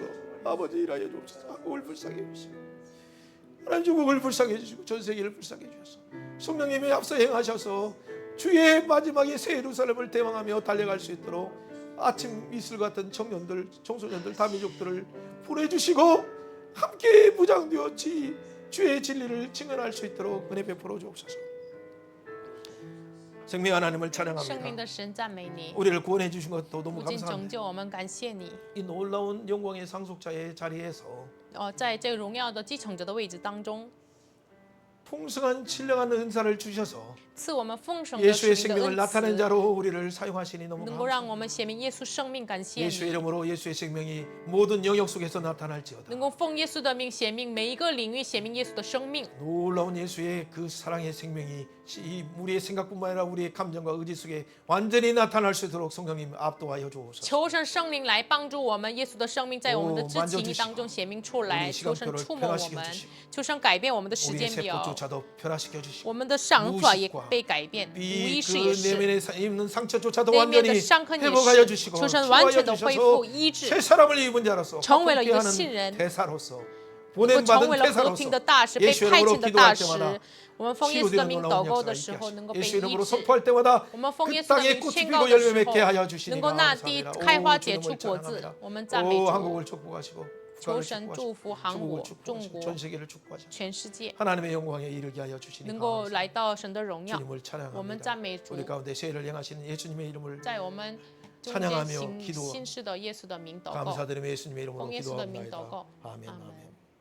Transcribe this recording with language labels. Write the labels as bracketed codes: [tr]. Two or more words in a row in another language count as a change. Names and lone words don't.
[ko] 아버지 일하여 주옵소서. 한국을 불쌍히 해주시고 하나님 중국을 불쌍히 해주시고 전 세계를 불쌍히 해주셔서 성령님이 앞서 행하셔서 주의 마지막에 새 예루살렘을 대망하며 달려갈 수 있도록 아침 이슬 같은 청년들 청소년들 다민족들을 보내주시고 함께 무장되어 주의 진리를 증언할 수 있도록 은혜 베풀어 주옵소서. 생명 하나님을 [zh] 圣命 [ko] 찬양합니다. [zh] 的神赞美你， [ko] 우리를 구원해 주신 것도 너무 [zh] 不仅拯 [ko] 감사합니다. [zh] 救我们，感谢你。 [ko] 이 놀라운 영광의 상속자의 자리에서 [zh] 在这个荣耀的继承者的位置当中， [ko] 풍성한 신령한 은사를 주셔서 [zh] 赐我们丰盛的 [ko] 예수의 [zh] 属灵的 [ko] 생명을 [zh] 恩 [ko] 나타낸 [zh] 赐， [ko] 자로 우리를 사용하시니 너무 [zh] 能够让 [ko] 감사합니다. [zh] 我们显明耶稣生命。感谢 [ko] 예수의 [zh] 你， [ko] 이름으로 예수의 생명이 모든 영역 속에서 나타날지어다. [zh] 能够奉耶稣的名显明每一个领域，显明耶稣的生命。 [ko] 놀라운 예수의 그 사랑의 생명이 이 우리의 생각뿐만 아니라 우리의 감정과 의지 속에 완전히 나타날 수 있도록 성령님 압도하여 주옵소서. [zh] 求神圣灵来帮助我们，耶稣的生命在我们的肢体当中显明出来。求神触摸我们，求神改变我们的时 [ko] 우리의 [zh] 间表， [ko] 세포조차도 변화시켜 주시고 [zh] 我们的想法也被改变，无 [ko] 이 [zh] 意识 [ko] 그 [zh] 也是。 [ko] 내면에 있는 상처조차도 [zh] 内面的 [ko] 완전히 [zh] 伤痕也 [ko] 회복하여 [zh] 是， [ko] 주시고 [zh] 求神完 [ko] 치유하여 [zh] 全的恢 [ko] 주셔서 [zh] 复医治， [ko] 새 사람을 입은 자로서 [zh] 成为了一个信 [ko] 함께하는 [zh] 人， [ko] 대사로서 [zh] 能够成 [ko] 보냄받은 [zh] 为了和平的 [ko] 대사로서 [zh] 大使，被 [ko] 예수 [zh] 派 [ko] 이름으로 [zh] 遣的大 [ko] 기도할 [zh] 使。 [ko] 때마다 [zh] 我们奉耶稣的 [ko] 치유되는 [zh] 名 [ko] 놀라운 [zh] 祷告的 [ko] 역사가 [zh] 时 [ko] 있게 [zh] 候，能够 [ko] 하시고 [zh] 被 [ko] 예수 [zh] 医 [ko] 이름으로 [zh] 治。 [ko] 선포할 때마다 [zh] 我们奉 [ko] 그 [zh] 耶稣的 [ko] 땅에 [zh] 名 [ko] 꽃이 [zh] 宣 [ko] 피고 [zh] 告的 [ko] 열매 [zh] 时 [ko] 맺게 [zh] 候， [ko] 하여 주시니 [zh] 能够那地 [ko] 감사합니다. [zh] 开花 [ko] 오, [zh] 结出 [ko] 주님을 [zh] 果子 [ko] 찬양합니다. 。 [zh] 我们赞美 [ko] 오, [zh] 主， [ko] 한국을 축복하시고 [zh] 求 [ko] 북한을 [zh] 神 [ko] 축복하시고 [zh] 祝福韩 [ko] 중국을 [zh] 国、中 [ko] 축복하시고 [zh] 国 [ko] 전 、 세계를 축복하시고 [zh] 全世界， [ko] 하나님의 영광에 이르게 하여 주시니 [zh] 能够 [ko] 감사합니다. [zh] 来到神的荣耀。 [ko] 주님을 [zh] 我们 [ko] 찬양합니다. [zh] 赞美主， [ko] 우리 가운데 세례를 행하시는 예수님의 이름을 [zh] 在我们中间 [ko] 찬양하며 [zh] 行 [ko] 기도 [zh] 新式的耶稣的名祷告。 [ko] 감사드리며 예수님의 이름으로 [zh] 奉耶稣的名祷 [ko] 기도합니다. [zh] 告， [ko] 아멘. [zh] 阿门。 [ko] 아멘.